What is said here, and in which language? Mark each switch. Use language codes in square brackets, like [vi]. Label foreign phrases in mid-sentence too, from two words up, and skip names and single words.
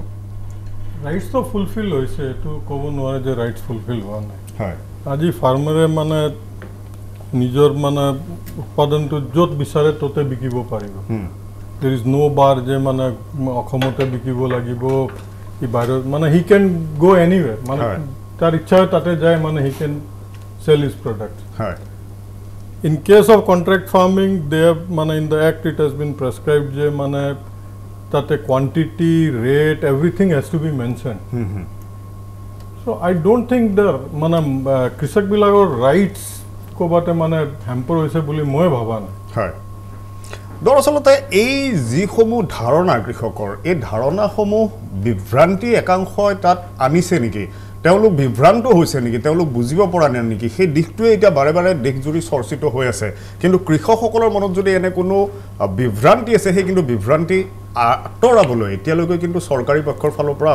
[en] rightsটো fulfil [as] হৈছে এইটো ক'ব নোৱাৰে যে [en] rights fulfil [as] হোৱা নাই হয় আজি ফাৰ্মাৰে মানে নিজৰ মানে উৎপাদনটো য'ত বিচাৰে ত'তে বিকিব পাৰিব [en] there is no bar [as] যে মানে অসমতে বিকিব লাগিব কি বাহিৰত মানে [en] he can go anyway [as] মানে তাৰ ইচ্ছা তাতে যায় মানে [en] he can sell his product [as] হয় [en] In case of contract farming, they have, in the act it has been prescribed that a quantity, rate, everything has to be mentioned. So I don't think the [as] কৃষক বিলাকৰ rights কো বাটে hamper হৈছে বুলি মই ভবা না. Hai. দৰাচলতে এই যিসমূহ ধাৰণা কৃষকৰ এই ধাৰণাসমূহ বিভ্ৰান্তি একাংশই তাত আনিছে নেকি তেওঁলোক বিভ্ৰান্ত হৈছে নেকি তেওঁলোক বুজিব পৰা নাই নেকি সেই দিশটোৱে এতিয়া বাৰে বাৰে দেশজুৰি চৰ্চিত হৈ আছে কিন্তু কৃষকসকলৰ মনত যদি এনে কোনো বিভ্ৰান্তি আছে সেই কিন্তু বিভ্ৰান্তি আঁতৰাবলৈ এতিয়ালৈকে কিন্তু চৰকাৰী পক্ষৰ ফালৰ পৰা